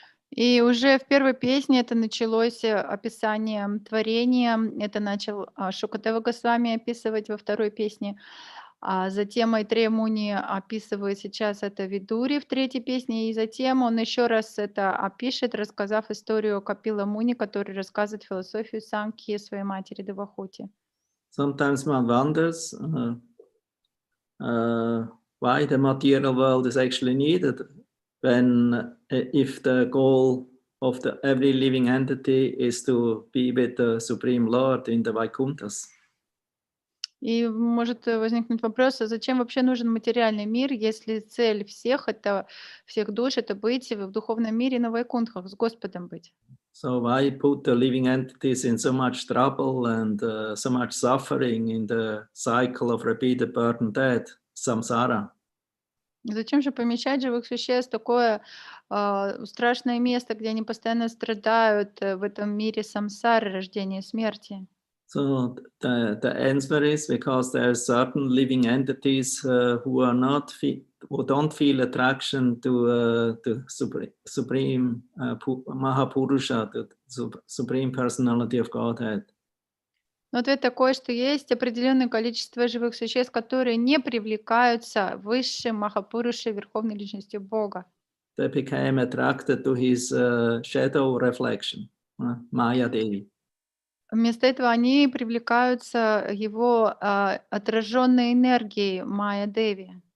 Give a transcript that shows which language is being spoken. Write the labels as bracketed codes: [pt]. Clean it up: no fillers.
[ru] И уже в первой песне это началось описанием творения, это начал Шукадева Госвами описывать во второй песне, а затем Майтрея Муни описывает сейчас это Видури в третьей песне, и затем он еще раз это опишет, рассказав историю Капила Муни, который рассказывает философию Санkhьи своей матери Девахути. [en] Sometimes one wonders why the material world is actually needed when if the goal of every living entity is to be with the Supreme Lord in the Vaikunthas. [ru] И может возникнуть вопрос, а зачем вообще нужен материальный мир, если цель всех душ это быть в духовном мире на Вайкунтхах, с Господом быть? [en] So why put the living entities in so much trouble and so much suffering in the cycle of repeated birth and death, samsara? [ru] Зачем же помещать живых существ в такое страшное место, где они постоянно страдают в этом мире самсары, рождения и смерти? [en] So the answer is because there are certain living entities who don't feel attraction to the supreme Mahapurusha, the supreme personality of Godhead. [ru] Но ответ такой, что есть определенное количество живых существ, которые не привлекаются высшим Махапурушей, Верховной Личностью Бога. [en] They became attracted to his shadow reflection, Maya Devi. [ru] Вместо этого они привлекаются его отраженной энергией Майя Деви.